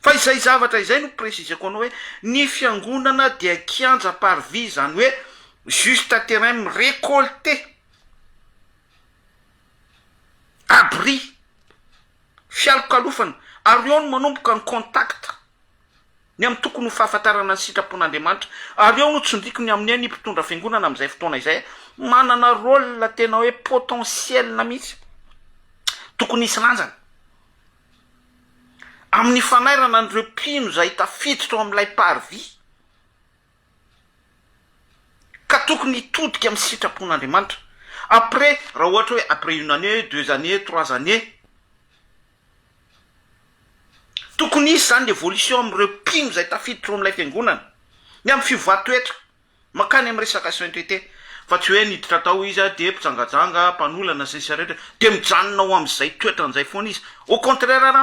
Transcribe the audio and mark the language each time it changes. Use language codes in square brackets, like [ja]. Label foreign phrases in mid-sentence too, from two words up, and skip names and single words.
[mg] fa izay zavatra izay no préciseko anao hoe ny fiangonana dia kianja parvis zany hoe [fr] juste terrain [mg] mirécolté abri fialokalofana ary eo no manomboka ny contact ny amin'ny tokony ho fahafantarana ny sitrapon'Andriamanitra ary eo no tsondriko ny amin'ny ny mpitondra fiangonana amin'izay fotoana izay manana rôle tena hoe potentiel na mihitsy tokony hisy lanjana amin'ny fanairana an'ireo mpino izay tafiditra ao amin'ilay parvis ka tokony hitodika amin'ny sitrapon'Andriamanitra après raha ohatra hoe [fr] après 1 année 2 années 3 années [mg] tokony hisy zany l'évolution amin'ireo mpino izay tafiditra ao amin'ilay fiangonana ny amin'ny fivoatoetra makany amin'ny resaka sainteté fa tsy hoe niditra tao izy de mpitsangajanga mpanolana zay rehetra de mijanona ao amin'izay toetran'izay foana izy [fr] au contraire [mg] ara